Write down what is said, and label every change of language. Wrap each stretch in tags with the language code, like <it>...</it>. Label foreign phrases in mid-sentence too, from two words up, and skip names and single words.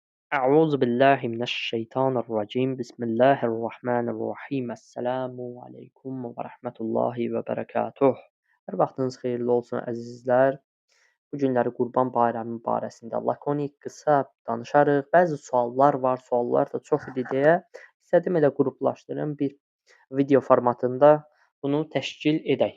<ar>أعوذ بالله من الشيطان الرجيم بسم الله الرحمن الرحيم السلام عليكم ورحمة الله وبركاته.</ar> <az>Hər vaxtınız xeyirli olsun əzizlər. Bu günləri Qurban Bayramı barəsində lakonik, qısa danışarıq. Bəzi suallar var, suallar da çox idi deyə istədim elə qruplaşdırım bir video formatında bunu təşkil edək.</az>